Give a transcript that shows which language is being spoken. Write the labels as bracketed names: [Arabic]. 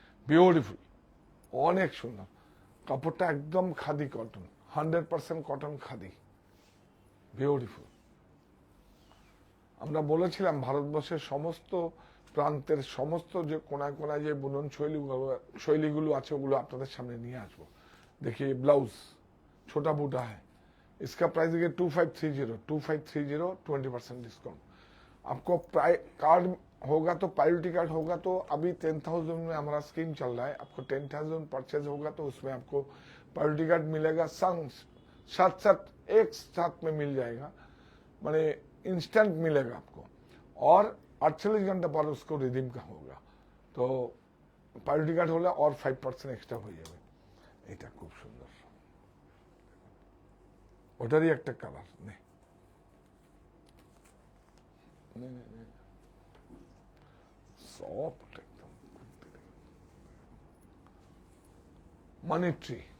[Bangla] Beautiful, অনেক সুন্দর কাপড়টা, একদম khadi cotton, 100% cotton khadi. Beautiful. আমরা বলেছিলাম ভারতবর্ষের সমস্ত প্রান্তের সমস্ত যে কোনায় কোনায় যে বুনন শৈলীগুলো আছে ওগুলো আপনাদের সামনে নিয়ে আসবো। [Hindi] देखिए ब्लाउज छोटा बूटा है, इसका प्राइस है 2530, 20% डिस्काउंट। आपको कार्ड होगा तो प्रायोरिटी कार्ड होगा तो अभी 10,000 में हमारा स्कीम चल रहा है, आपको 10,000 परचेज होगा तो उसमें आपको प्रायोरिटी कार्ड मिलेगा, साथ साथ एक साथ में मिल जाएगा, माने इंस्टेंट मिलेगा आपको, और 48 घंटे पर उसको रिडीम का होगा। तो प्रायोरिटी कार्ड होगा और 5% एक्स्ट्रा हो जाएगा। [Bangla] এটা খুব সুন্দর, ওটারই একটা কালার নেই, সফট একদম মানি ট্রি।